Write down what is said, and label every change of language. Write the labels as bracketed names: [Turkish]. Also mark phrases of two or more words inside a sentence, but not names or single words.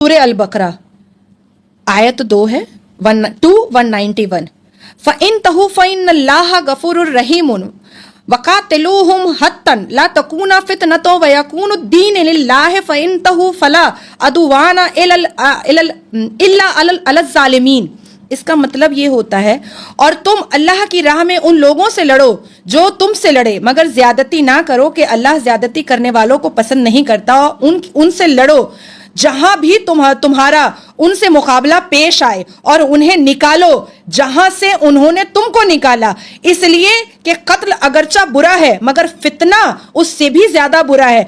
[Arabic] सूरे अल बकरा आयत 2 है 191 فإن انتهوا فإن الله غفور رحيم وقاتلوهم حتى لا تكون فتنة ويكون الدين لله فإن انتهوا فلا عدوان إلا على الظالمين. [Hindi] इसका मतलब ये होता है, और तुम अल्लाह की राह में उन लोगों से लड़ो जो तुमसे लड़े, मगर ज्यादती ना करो कि अल्लाह ज्यादती करने वालों को पसंद नहीं करता। उनसे लड़ो जहां भी तुम्हारा उनसे मुकाबला पेश आए, और उन्हें निकालो जहां से उन्होंने तुमको निकाला, इसलिए कि कत्ल अगरचा बुरा है मगर फितना उससे भी ज्यादा बुरा है।